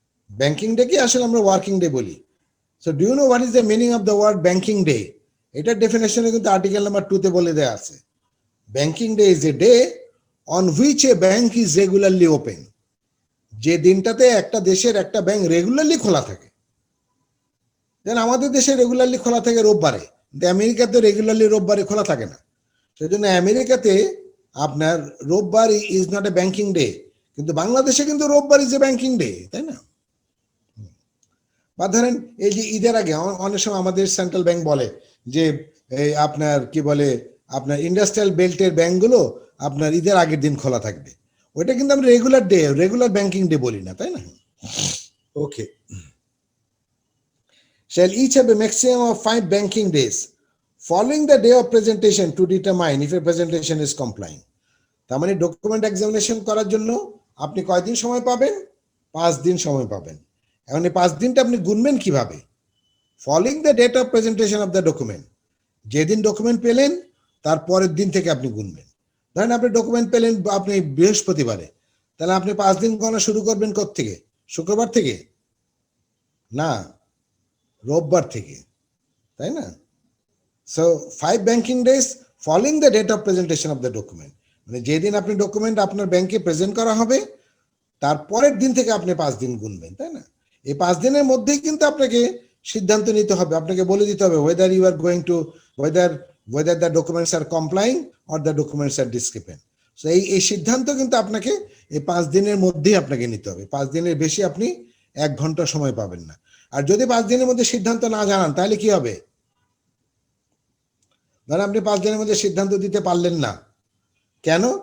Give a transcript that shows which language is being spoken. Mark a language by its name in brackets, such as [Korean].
[Bangla] Banking day কি আসলে আমরা ওয়ার্কিং ডে বলি। [English] So do you know what is the meaning of the word banking day? [Bangla] এটার ডেফিনেশনে কিন্তু আর্টিকেল নাম্বার 2 তে বলে দেয়া আছে। [English] Banking day is a day on which a bank is regularly open. [Bangla] যে দিনটাতে একটা দেশের একটা ব্যাংক রেগুলারলি খোলা থাকে। যেন আমাদের দেশে রেগুলারলি খোলা থাকে রোববারে, কিন্তু আমেরিকাতে রেগুলারলি রোববারে খোলা থাকে না। সেজন্য আমেরিকাতে আপনার রোববার [English] is not a banking day, [Bangla] কিন্তু বাংলাদেশে কিন্তু রোববার [English] is a banking day, [Bangla] তাই না? বা ধরেন এই যে ঈদের আগে অনেক সময় আমাদের সেন্ট্রাল ব্যাংক বলে যে আপনার কি বলে, আপনার ইন্ডাস্ট্রিয়াল বেল্টের ব্যাংকগুলো আপনার ঈদের আগের দিন খোলা থাকবে। ওইটা কিন্তু আমরা রেগুলার ব্যাংকিং ডে বলি না, তাই না? [English] Okay, shall each have a maximum of 5 banking days following the day of presentation to determine if a presentation is complying. [Bangla] তার মানে ডকুমেন্ট এক্সামিনেশন করার জন্য আপনি কয়দিন সময় পাবেন? 5 দিন সময় পাবেন। এখন এই 5 দিনটা আপনি গুনবেন কিভাবে? [English] following the date of presentation of the document, [Bangla] যেদিন ডকুমেন্ট পেলেন তার পরের দিন থেকে আপনি গুনবেন। ধরেন আপনি ডকুমেন্ট পেলেন আপনি বৃহস্পতিবারে, তাহলে আপনি 5 দিন গণনা শুরু করবেন কোত্থেকে? শুক্রবার থেকে না, রোববার থেকে, তাই না? [English] so 5 banking days following the date of presentation of the document, [Bangla] মানে যেদিন আপনি ডকুমেন্ট আপনার ব্যাংকে প্রেজেন্ট করা হবে তার পরের দিন থেকে আপনি 5 দিন গুনবেন, তাই না? এই 5 দিনের মধ্যেই কিন্তু আপনাকে সিদ্ধান্ত নিতে হবে, আপনাকে বলে দিতে হবে [English] whether you are going to whether the documents are complying or the documents are discrepant. [Bangla] So এই সিদ্ধান্ত কিন্তু আপনাকে এই 5 দিনের মধ্যেই আপনাকে নিতে হবে। 5 দিনের বেশি আপনি 1 ঘন্টা সময় পাবেন না। আর যদি 5 দিনের মধ্যে সিদ্ধান্ত না জানান তাহলে কি হবে? ধরেন আপনি 5 দিনের মধ্যে সিদ্ধান্ত দিতে পারলেন না, কেন?